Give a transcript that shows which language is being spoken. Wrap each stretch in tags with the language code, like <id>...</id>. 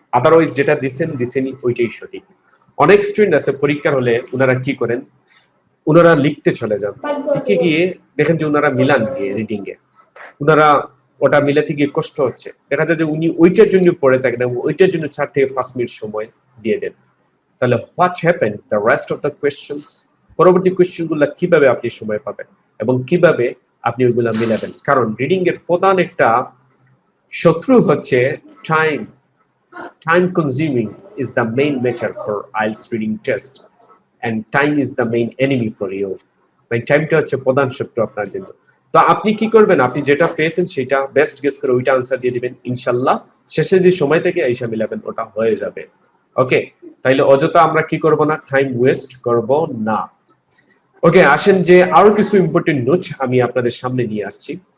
<bn>Otherwise যেটা দিছেনই ওইটাই সঠিক। অনেক স্টুডেন্ট আছে পরীক্ষার হলে ওনারা কি করেন, ওনারা লিখতে চলে যান, লিখে গিয়ে দেখেন যে ওনারা মিলান গিয়ে রিডিং এ, ওনারা ওটা মিলাতে গিয়ে কষ্ট হচ্ছে, দেখা যায় যে উনি ওইটার জন্য পড়ে থাকেন এবং ওইটার জন্য 4 থেকে 5 মিনিট সময় দিয়ে দেন। তাহলে</bn> <en>what happen the rest of the questions,</en> <bn>পরবর্তী কোয়েশ্চেন গুলো কিভাবে আপনি সময় পাবেন এবং কিভাবে আপনি ওইগুলা মিলাবেন। কারণ রিডিং এর প্রধান একটা শত্রু হচ্ছে time.</bn> <en>Time consuming is the main matter for IELTS reading test, and time is the main enemy for you.</en> <bn>মানে টাইমটা হচ্ছে প্রধান শত্রু আপনার জন্য। তো আপনি কি করবেন, আপনি যেটা পেয়েছেন সেটা বেস্ট গেস করে ওইটা আনসার দিয়ে দিবেন, ইনশাআল্লাহ শেষে যদি সময় থেকে আইসা মিলাবেন ওটা হয়ে যাবে। ওকে, তাইলে অযথা আমরা কি করব না, টাইম ওয়েস্ট করব না। ওকে, আসেন যে আরো কিছু ইম্পর্টেন্ট নোট আমি আপনাদের সামনে নিয়ে আসছি।</bn>